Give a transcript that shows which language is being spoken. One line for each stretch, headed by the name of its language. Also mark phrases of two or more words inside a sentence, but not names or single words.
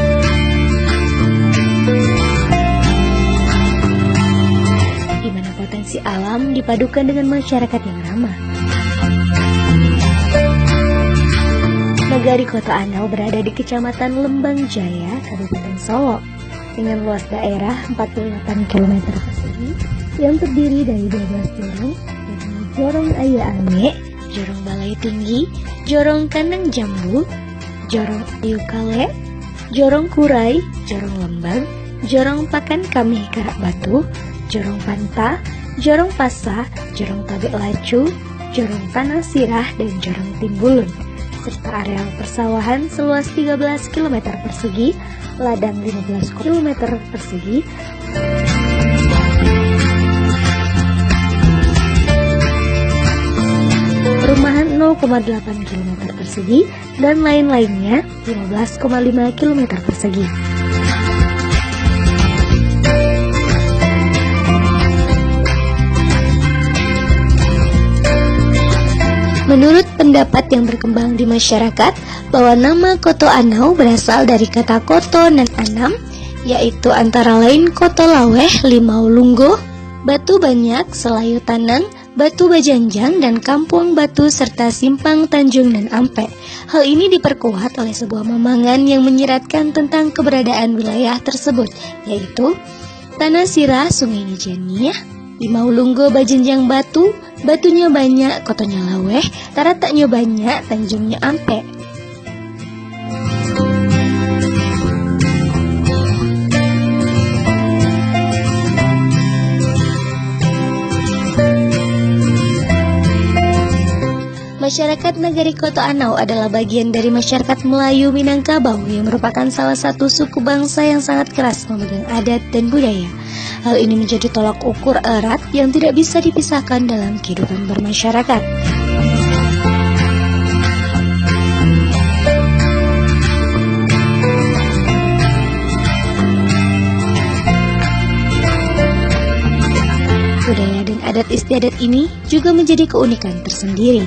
Indonesian: Di mana potensi alam dipadukan dengan masyarakat yang ramah. Nagari Koto Anau berada di Kecamatan Lembang Jaya, Kabupaten Solok, dengan luas daerah 48 km persegi yang terdiri dari 12 jorong, yaitu Jorong Ayah Ame, Jorong Balai Tinggi, Jorong Kandang Jambu, Jorong Ayu Kale, Jorong Kurai, Jorong Lembang, Jorong Pakan Kami Karak Batu, Jorong Panta, Jorong Pasa, Jorong Tabek Lacu, Jorong Tanah Sirah, dan Jorong Timbulun, serta areal persawahan seluas 13 km persegi, ladang 15 km persegi, perumahan 0,8 km persegi, dan lain-lainnya 15,5 km persegi. Menurut pendapat yang berkembang di masyarakat, bahwa nama Koto Anau berasal dari kata koto dan anam, yaitu antara lain koto laweh, limau lunggo, batu banyak, selayu tanang, batu bajanjang, dan kampung batu, serta simpang tanjung dan ampe. Hal ini diperkuat oleh sebuah memangan yang menyiratkan tentang keberadaan wilayah tersebut, yaitu Tanah Sirah, Sungai Nijaniah, Limau Lunggo, Bajanjang batu,
Minangkabau: batunya banyak, kotonya laweh, tarataknya banyak, tanjungnya ampe.
Indonesian: Masyarakat Nagari Koto Anau adalah bagian dari masyarakat Melayu Minangkabau yang merupakan salah satu suku bangsa yang sangat keras memegang adat dan budaya. Hal ini menjadi tolak ukur erat yang tidak bisa dipisahkan dalam kehidupan bermasyarakat. Budaya dan adat istiadat ini juga menjadi keunikan tersendiri.